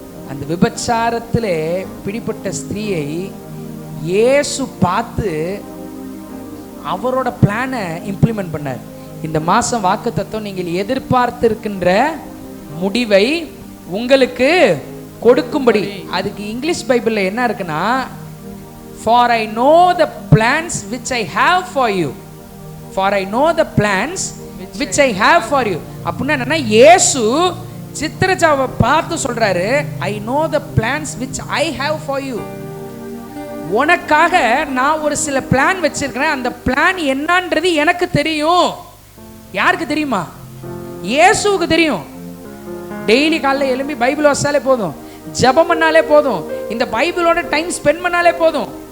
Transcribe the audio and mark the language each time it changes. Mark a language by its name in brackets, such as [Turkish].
[Tamil] அந்த விபச்சாரத்திலே பிடிப்பட்ட ஸ்திரீயை இயேசு பார்த்து அவரோட பிளானை இம்ப்ளிமெண்ட் பண்ணார். இந்த மாசம் வாக்குத்தத்தம், நீங்கள் எதிர்பார்த்திருக்கின்ற முடிவை உங்களுக்கு கொடுக்கும்படி. அதுக்கு இங்கிலீஷ் பைபிளில் என்ன இருக்குன்னா, [English] for I know the plans which I have for you. for I know the plans which I have for you. [Tamil] அப்படின்னா என்னன்னா, இயேசு சித்திரச்சாவை பார்த்து சொல்றாரு, [English] I know the plans which I have for you. [Tamil] உனக்காக நான் ஒரு சில பிளான் வச்சிருக்கிறேன். அந்த பிளான் என்னன்றது எனக்கு தெரியும். யாருக்கு தெரியுமா? இயேசுவுக்கு தெரியும். டெய்லி காலையில் எழும்பி பைபிள் வாசிச்சாலே போதும், ஜெபம் பண்ணாலே போதும், இந்த பைபிளோட டைம் ஸ்பெண்ட் பண்ணாலே போதும்.